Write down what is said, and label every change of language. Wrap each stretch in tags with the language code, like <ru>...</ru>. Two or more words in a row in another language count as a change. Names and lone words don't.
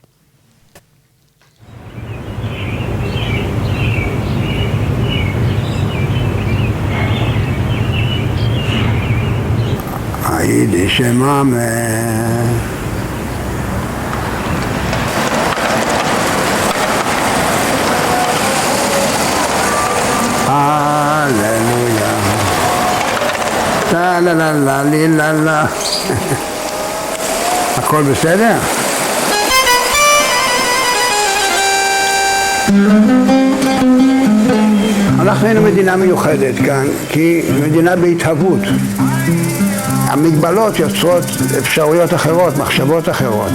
<he>Aïe, Shema, Alléluia. La la la la la la. הכל בסדר? אנחנו היינו מדינה מיוחדת כאן, כי מדינה בהתהוות. המגבלות יוצרות אפשרויות אחרות, מחשבות אחרות.</he>